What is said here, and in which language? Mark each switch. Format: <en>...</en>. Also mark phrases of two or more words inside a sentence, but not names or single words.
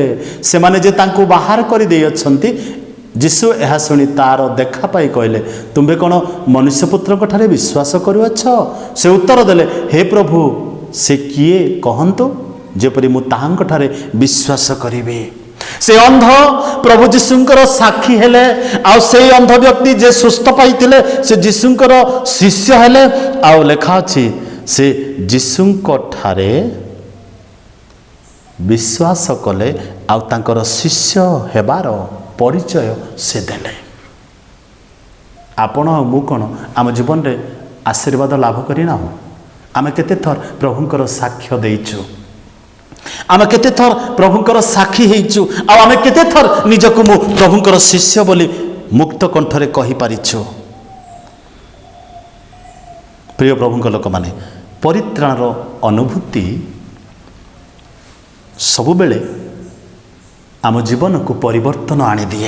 <or>ସେ ମାନେ ଯେ ତାଙ୍କୁ ବାହାର କରି ଦେଇ ଅଛନ୍ତି ଯୀଶୁ ଏହା ଶୁଣି ତାର ଦେଖା ପାଇ କହିଲେ ତୁମ୍ଭେ କଣ ମନୁଷ୍ୟ ପୁତ୍ର କଠାରେ ବିଶ୍ୱାସ କରୁଅଛ। ସେ ଉତ୍ତର ଦେଲେ ହେ ପ୍ରଭୁ ସେ କିଏ କହନ୍ତୁ ଯେପରି ମୁଁ ତାହାଙ୍କ ଠାରେ ବିଶ୍ୱାସ କରିବି। ସେ ଅନ୍ଧ ପ୍ରଭୁ ଯୀଶୁଙ୍କର ସାକ୍ଷୀ ହେଲେ ଆଉ ସେ ଅନ୍ଧ ବ୍ୟକ୍ତି ଯେ ସୁସ୍ଥ ପାଇଥିଲେ ସେ ଯୀଶୁଙ୍କର ଶିଷ୍ୟ ହେଲେ। ଆଉ ଲେଖା ଅଛି ସେ ଯୀଶୁଙ୍କ ଠାରେ ବିଶ୍ୱାସ କଲେ ଆଉ ତାଙ୍କର ଶିଷ୍ୟ ହେବାର ପରିଚୟ ସେ ଦେଲେ। ଆପଣ ମୁଁ କଣ ଆମ ଜୀବନ ରେ ଆଶୀର୍ବାଦ ଲାଭ କରିନା ହୋ ଆମେ କେତେ ଥର ପ୍ରଭୁଙ୍କର ସାକ୍ଷ୍ୟ ଦେଇଛୁ ଆମେ କେତେ ଥର ପ୍ରଭୁଙ୍କର ସାକ୍ଷୀ ହେଇଛୁ ଆ ଆମେ କେତେ ଥର ନିଜକୁ ମୁଁ ପ୍ରଭୁଙ୍କର ଶିଷ୍ୟ ବୋଲି ମୁକ୍ତ କଣ୍ଠରେ କହି ପାରିଛୁ। ପ୍ରିୟ ପ୍ରଭୁଙ୍କ ଲୋକ ମାନେ ପରିତ୍ରାଣର ଅନୁଭୂତି ସବୁ ବେଳେ ଆମ ଜୀବନ କୁ ପରିବର୍ତ୍ତନ ଆଣି ଦିଏ।</or>